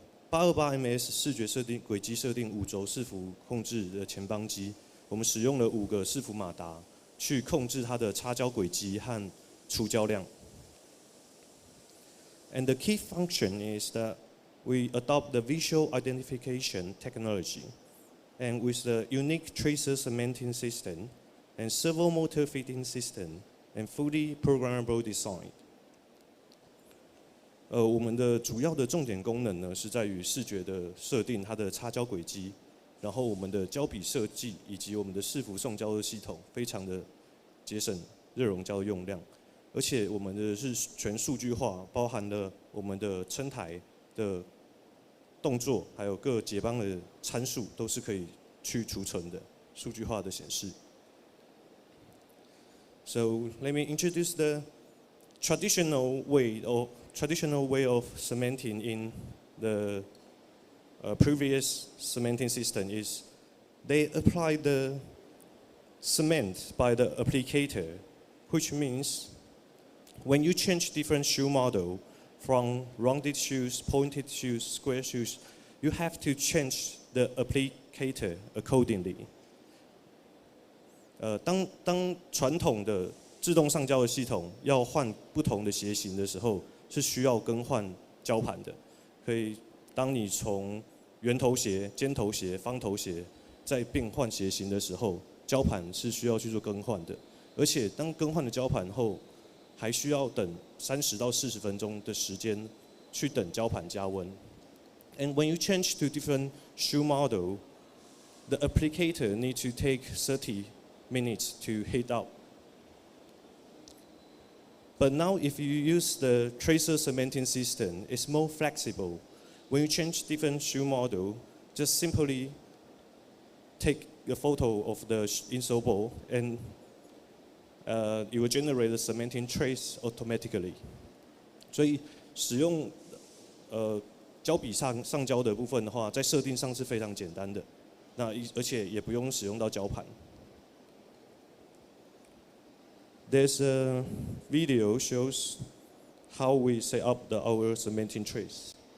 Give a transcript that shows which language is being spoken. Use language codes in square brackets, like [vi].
[zh] 828MS 视觉设定、轨迹设定5轴伺服控制的前帮机，我们使用了5个伺服马达去控制它的插胶轨迹和除胶量。 [en] And the key function is that we adopt the visual identification technology, and with the unique tracer cementing system and servo motor feeding system and fully programmable design. [zh] 我们的主要的重点功能呢，是在于视觉的设定它的插胶轨迹，然后我们的胶笔设计以及我们的伺服送胶的系统，非常的节省热熔胶用量，而且我们的是全数据化，包含了我们的撑台的动作，还有各节邦的参数，都是可以去储存的，数据化的显示。 [en] So let me introduce the traditional way of cementing in the previous cementing system is they apply the cement by the applicator, which means when you change different shoe model from rounded shoes, pointed shoes, square shoes, you have to change the applicator accordingly. [zh] 当传统的自动上胶的系统要换不同的鞋型的时候，是需要更换胶盘的。可以，当你从圆头鞋、尖头鞋、方头鞋再变换鞋型的时候，胶盘是需要去做更换的。而且，当更换了胶盘后，还需要等30到40分钟的时间去等胶盘加温。 [en] And when you change to different shoe model, the applicator needs to take 30 minutes to heat up. But now if you use the tracer cementing system, it's more flexible. When you change different shoe model, just simply take a photo of the insole ball and it will generate the cementing trace automatically. [zh] 所以使用胶笔上胶的部分的话，在设定上是非常简单的，那而且也不用使用到胶盘。 [en] There's a video shows how we set up our cementing trace.